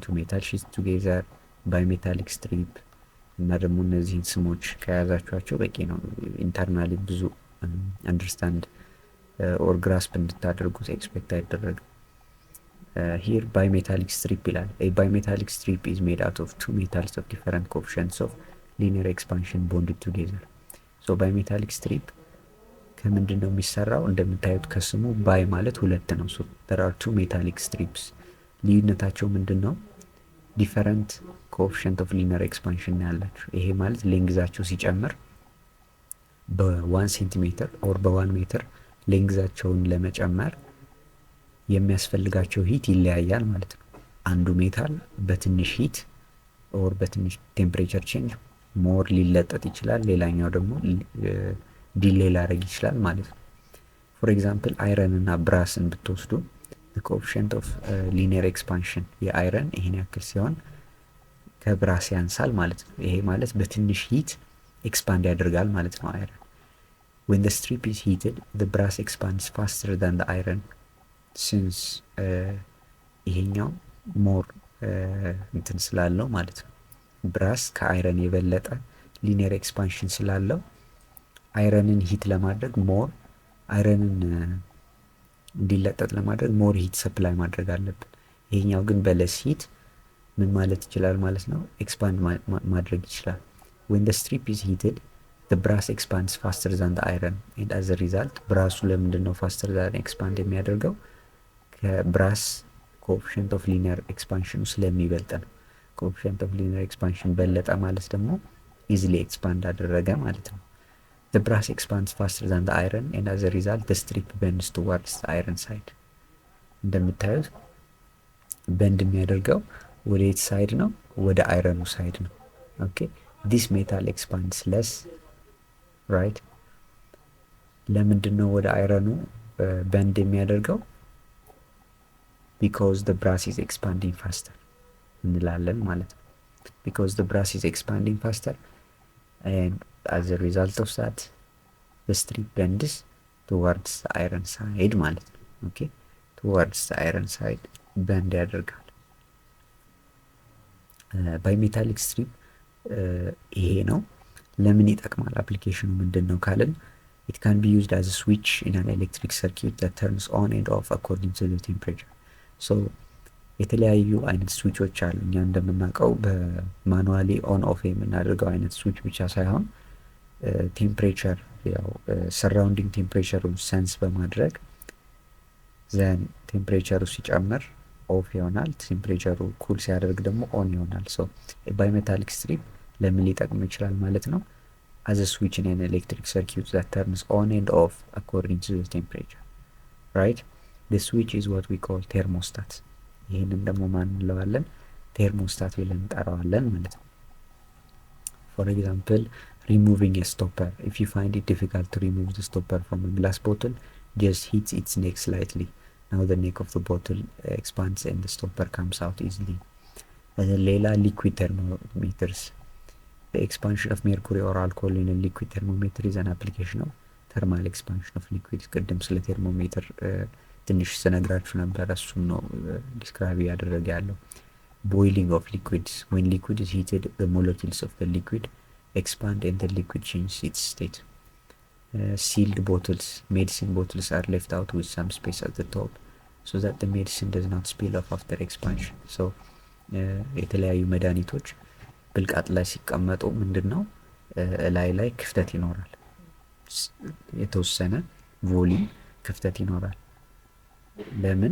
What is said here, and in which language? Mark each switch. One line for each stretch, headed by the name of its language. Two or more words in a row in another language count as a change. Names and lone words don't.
English: two metal sheets together, bimetallic strip
Amharic: እና ደግሞ እነዚህን ስሞች ከያዛችኋቸው በቂ ነው።
English: ኢንተርናሊ ብዙ understand or grasp
Amharic: እንድታደርጉት ኤክስፔክት አይደረግም።
English: here bimetallic strip ይላል። a bimetallic strip is made out of two metals of different coefficients of linear expansion bonded together። so bimetallic strip
Amharic: ከምንድን ነው የሚሰራው? እንደምታዩት ከስሙ ባይ ማለት ሁለት ነው። ሶ
English: there are two metallic strips።
Amharic: ልዩነታቸው ምንድን ነው?
English: different coefficient of linear expansion
Amharic: ያላቸው። ይሄ ማለት ሌንግዛቸው ሲጨምር በ1 ሴንቲሜትር ኦር በ1 ሜትር ሌንግዛቸውን ለመጨመር የሚያስፈልጋቸው ሂት ይለያያል ማለት ነው። አንዱ ሜታል በትንሽ ሂት ኦር በትንሽ
English: temperature change
Amharic: ሞር ሊለጠጥ ይችላል፣ ሌላኛው ደግሞ ዲሌይ ላደርግ ይችላል ማለት ነው።
English: for example
Amharic: አይረን እና ብራስን ብትወስዱ
English: coefficient of linear expansion
Amharic: የአይረን ይሄን ያክል ሲሆን ከብራስ ያንሳል ማለት ነው። ይሄ ማለት በትንሽ ሂት ኤክስፓንድ ያደርጋል ማለት ነው አይረን።
English: when the strip is heated the brass expands faster than the iron since
Amharic: ይሄኛው ሞር እንትን ስላለው ማለት ነው። ብራስ ከአይረን የበለጠ
English: linear expansion
Amharic: ስላለው አይረንን ሂት ለማድረግ ሞር አይረንን እንዲለጠጥ ለማድረግ
English: more heat supply
Amharic: ማድረግ አለብን። ይሄኛው ግን በለስ ሂት ምን ማለት ይችላል ማለት ነው?
English: expand
Amharic: ማድረግ ይችላል።
English: when the strip is heated the brass expands faster than the iron and as a result
Amharic: ብራሱ ለምንድን ነው
English: faster than expand
Amharic: የሚያደርገው? ከብራስ
English: coefficient of linear expansion
Amharic: ስለሚበልጥ ነው።
English: coefficient of linear expansion
Amharic: በለጠ ማለት ደግሞ
English: easily expand
Amharic: አደረገ ማለት ነው።
English: the brass expands faster than the iron and as a result the strip bends towards the iron side።
Amharic: እንደምታዩት በንድ የሚያደርገው ወደ የት ሳይድ ነው? ወደ አይረኑ ሳይድ ነው። ኦኬ
English: this metal expands less right።
Amharic: ለምንድን ነው ወደ አይረኑ በንድ የሚያደርገው?
English: because the brass is expanding faster
Amharic: እንላለን ማለት ነው።
English: because the brass is expanding faster and as a result of that the strip bends towards the iron side
Amharic: ማለት ነው። ኦኬ
English: towards the iron side bend
Amharic: ያደርጋል። ባይሜታሊክ ስትሪፕ ይሄ ነው። ለምን ይጠቅማል? አፕሊኬሽኑ ምንድን ነው ካልን
English: It can be used as a switch in an electric circuit that turns on and off according to the temperature.
Amharic: So የተለያዩ አይነት ስዊቾች አሉ። እኛ እንደምናውቀው በማኑዋሊ
English: on off
Amharic: የምናደርገው አይነት ስዊች ብቻ ሳይሆን ቴምፕሬቸር ያው ሰራውንዲንግ ቴምፕሬቸሩን ሰንስ በማድረግ ዘን ቴምፕሬቸሩ ሲጨምር ኦፍ ይሆናል፣ ቴምፕሬቸሩ ኩል ሲያደርግ ደግሞ ኦን ይሆናል። ሶ ባይሜታሊክ ስትሪፕ ለምን ሊጠቅም ይችላል ማለት ነው?
English: as a switch in an electric circuit that turns on and off according to the temperature, right? The switch is what we call thermostat.
Amharic: ይህንን ደግሞ ማን እንለዋለን? ቴርሞስታት ብለን እንጠራዋለን ማለት ነው።
English: for example, removing a stopper. If you find it difficult to remove the stopper from a glass bottle, just hit its neck slightly. Now the neck of the bottle expands and the stopper comes out easily.
Amharic: ሌላ
English: liquid thermometers. The expansion of mercury or alcohol in a liquid thermometer is an application of thermal expansion of liquids.
Amharic: ቅድም ስለ ቴርሞሜትር ትንሽ ስነግራችሁ ነበር፣ እሱን ነው ዲስክራይብ ያደረገ ያለው።
English: boiling of liquids. When liquid is heated, the molecules of the liquid expand and the liquid changes its state. Sealed bottles. Medicine bottles are left out with some space at the top so that the medicine does not spill off after expansion.
Amharic: So የተለያዩ መድኃኒቶች ብልቃጥ ላይ ሲቀመጡ ምንድነው ላይ ክፍተት ይኖራል፣ የተወሰነ ቮሊዩም ክፍተት ይኖራል። ለምን?